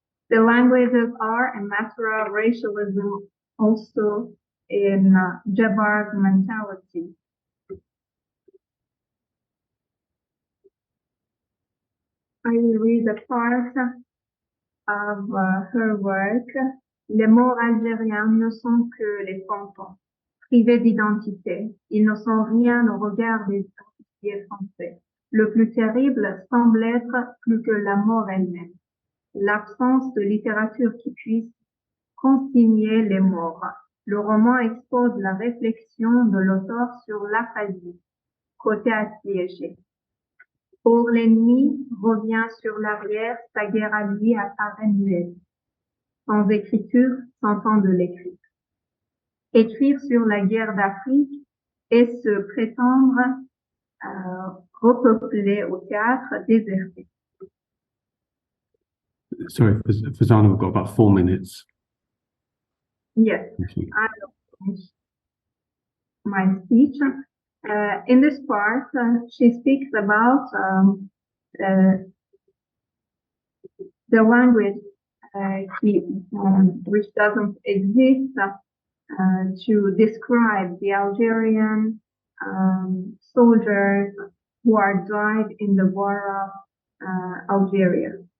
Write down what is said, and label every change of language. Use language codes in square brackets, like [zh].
[en] The languages are a matter of racialism also in Jabbar's mentality. I will read a part of her work. [fr] Les morts algériens ne sont que les fantômes, privés d'identité. Ils ne sont rien au regard des officiers français. Le plus terrible semble être plus que la mort elle-même, l'absence de littérature qui puisse consigner les morts. Le roman expose la réflexion de l'auteur sur l'aphasie, côté assiégé. Or, l'ennemi revient sur l'arrière, sa guerre à lui apparaît muette. Sans écriture, sans temps de l'écrire. Écrire sur la guerre d'Afrique et se prétendre repeupler au théâtre déserté. [en] Sorry, Farzaneh, we've got about 4 minutes. Yes, I will finish my speech. In this part, she speaks about the language which doesn't exist to describe the Algerian soldiers who are died in the war of Algeria.